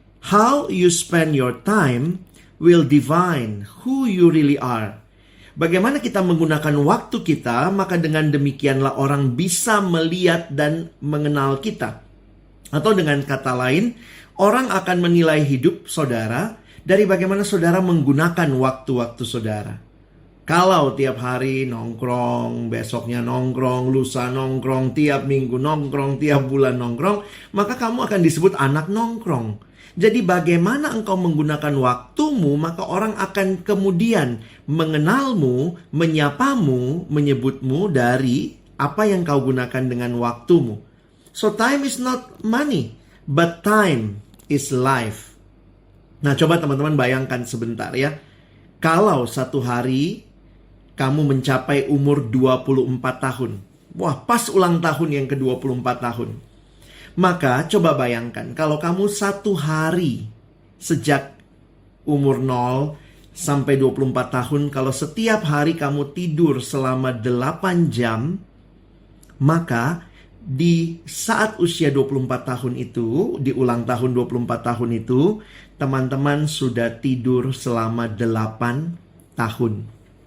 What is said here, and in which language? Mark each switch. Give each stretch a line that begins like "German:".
English: How you spend your time will define who you really are.
Indonesian: Bagaimana kita menggunakan waktu kita, maka dengan demikianlah orang bisa melihat dan mengenal kita. Atau dengan kata lain, orang akan menilai hidup saudara dari bagaimana saudara menggunakan waktu-waktu saudara. Kalau tiap hari nongkrong, besoknya nongkrong, lusa nongkrong, tiap minggu nongkrong, tiap bulan nongkrong, maka kamu akan disebut anak nongkrong. Jadi bagaimana engkau menggunakan waktumu, maka orang akan kemudian mengenalmu, menyapamu, menyebutmu dari apa yang kau gunakan dengan waktumu.
English: So time is not money, but time is life.
Indonesian: Nah, coba teman-teman bayangkan sebentar ya. Kalau satu hari kamu mencapai umur 24 tahun. Wah, pas ulang tahun yang ke-24 tahun. Maka coba bayangkan kalau kamu satu hari sejak umur 0 sampai 24 tahun, kalau setiap hari kamu tidur selama 8 jam, maka di saat usia 24 tahun itu, di ulang tahun 24 tahun itu, teman-teman sudah tidur selama 8 tahun.